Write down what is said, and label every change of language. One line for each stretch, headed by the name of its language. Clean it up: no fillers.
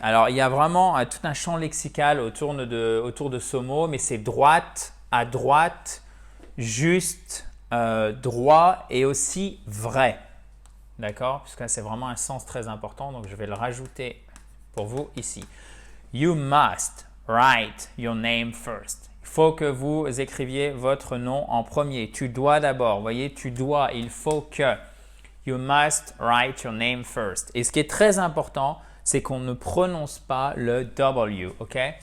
French: Alors, il y a vraiment tout un champ lexical autour de ce mot, mais c'est droite, à droite, juste, droit et aussi vrai. D'accord? Parce que là, c'est vraiment un sens très important, donc je vais le rajouter pour vous ici.
English: You must write your name first.
French: Il faut que vous écriviez votre nom en premier. Tu dois d'abord. Vous voyez, tu dois, il faut que.
English: You must write your name first.
French: Et ce qui est très important, c'est qu'on ne prononce pas le W, ok?